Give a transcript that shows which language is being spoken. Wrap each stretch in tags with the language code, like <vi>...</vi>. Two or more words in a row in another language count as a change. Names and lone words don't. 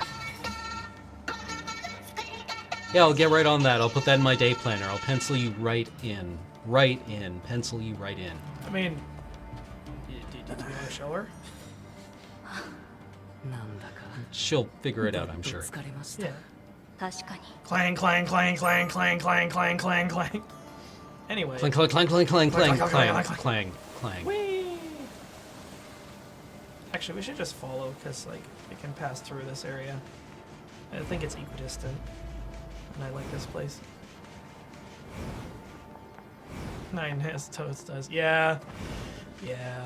<en>Yeah, I'll get right on that. I'll put that in my day planner. I'll pencil you right in. Right in. Pencil you right in. I mean, did you want to show her? She'll figure it out, I'm sure. Yeah. 確かに Clang, clang, clang, clang, clang, clang, clang, clang, clang. Anyway. Clang, clang, clang, clang, clang, clang, Clang, clang, clang, clang, clang. Whee! Actually, we should just follow, because, like, it can pass through this area. I think it's equidistant. And I like this place. 9 has toast does. Yeah. Yeah.</en>